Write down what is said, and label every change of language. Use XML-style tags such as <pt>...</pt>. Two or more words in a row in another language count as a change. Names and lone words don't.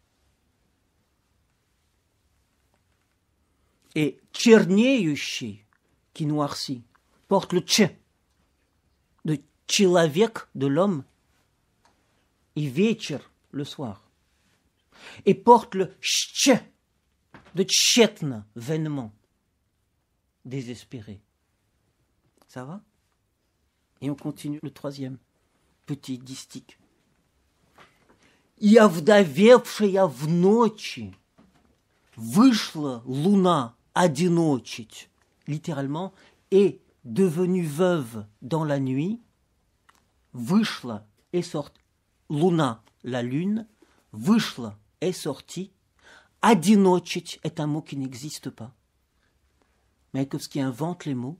<fr>Et чернеющий, qui noircit, porte le tch, de человек, de l'homme, et вечер, le soir. Et porte le tch, de tchetna, vainement, désespéré. Ça va? Et on continue le troisième petit distique.</fr> <ru>И овдовевшая в ночи вышла луна одиночить.</ru> <fr>Littéralement, est devenue veuve dans la nuit, вышла est sortie, луна, la lune, вышла est sortie, одиночить est un mot qui n'existe pas. Maïakovski invente les mots.</fr>